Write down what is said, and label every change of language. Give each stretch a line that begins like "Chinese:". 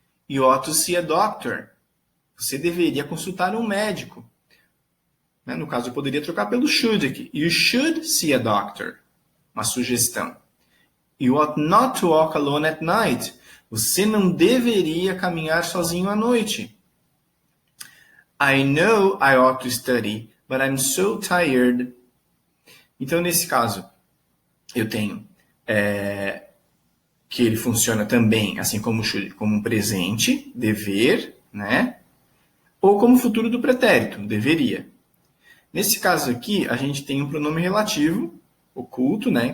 English: You ought to see a doctor.
Portuguese: Você deveria consultar um médico. No caso, eu poderia trocar pelo should aqui.
English: You should see a doctor.
Portuguese: Uma sugestão.
English: You ought not to walk alone at night.
Portuguese: Você não deveria caminhar sozinho à noite.
English: I know I ought to study, but I'm so tired.
Portuguese: Então, nesse caso, eu tenho que ele funciona também, assim como um presente, dever, né? Ou como futuro do pretérito, deveria. Nesse caso aqui, a gente tem um pronome relativo, oculto, né?